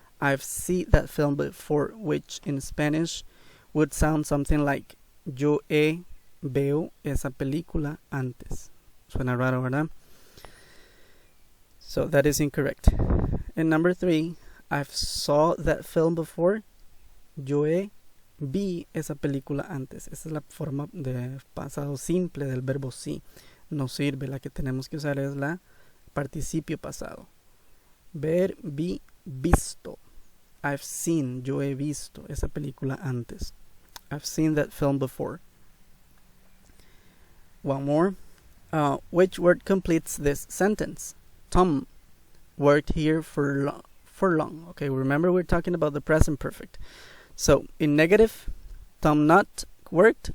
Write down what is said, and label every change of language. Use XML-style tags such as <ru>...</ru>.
<en>I've seen that film before, which in Spanish would sound something like</en> <es>yo veo esa película antes. Suena raro, ¿verdad?</es> <en>So that is incorrect. And number 3, I've saw that film before.</en> <es>Yo vi esa película antes. Esa es la forma de pasado simple del verbo sí. No sirve. La que tenemos que usar es la participio pasado. Ver, vi, visto.</es> <en>I've seen,</en> <es>yo he visto esa película antes.</es> <en>I've seen that film before. One more. Which word completes this sentence? Tom worked here for long. Okay, remember we're talking about the present perfect. So in negative, Tom not worked.</en>